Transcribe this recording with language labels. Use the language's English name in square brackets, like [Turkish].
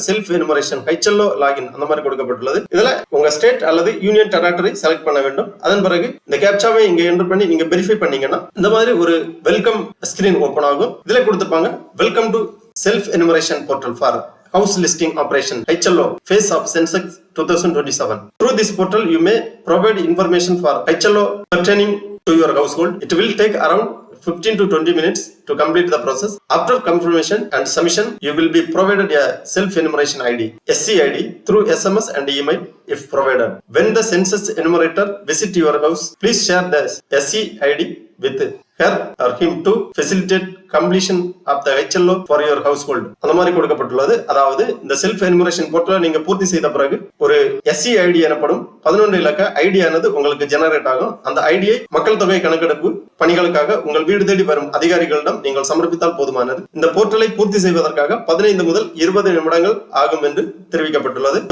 [Tamil] Self enumeration HLO login அந்த மாதிரி கொடுக்கப்பட்டுள்ளது. இதுல உங்க ஸ்டேட் அல்லது யூனியன் டெரிட்டரி செலக்ட் பண்ண வேண்டும். அதன் பிறகு இந்த கேப்சாவை இங்க என்டர் பண்ணி நீங்க வெரிஃபை பண்ணீங்கன்னா இந்த மாதிரி ஒரு வெல்கம் ஸ்கிரீன் ஓபன் ஆகும். இதுல கொடுத்திருப்பாங்க [English] Welcome to self enumeration portal for house listing operation HLO phase of census 2027. Through this portal you may provide information for HLO pertaining to your household. It will take around 15 to 20 minutes to complete the process. After confirmation and submission, you will be provided a self-enumeration ID, SCID, through SMS and email if provided. When the census enumerator visit your house, please share the SCID with her or him to facilitate completion of the HLO for your household. [Tamil] அந்த மாதிரி கொடுக்கப்பட்டுள்ளது. அதாவது இந்த self enumeration போர்ட்டலை நீங்க பூர்த்தி செய்த பிறகு ஒரு SCID எனப்படும் 11 இலக்க ஐடி ஆனது உங்களுக்கு ஜெனரேட் ஆகும். அந்த ஐடியை மக்கள் தொகை கணக்கெடுப்பு பணிகளுக்காக உங்கள் வீடு தேடி வரும் அதிகாரிகளிடம் நீங்கள் சமர்ப்பித்தால் போதுமானது. இந்த போர்ட்டலை பூர்த்தி செய்வதற்காக 15 முதல் 20 நிமிடங்கள் ஆகும் என்று தெரிவிக்கப்பட்டுள்ளது.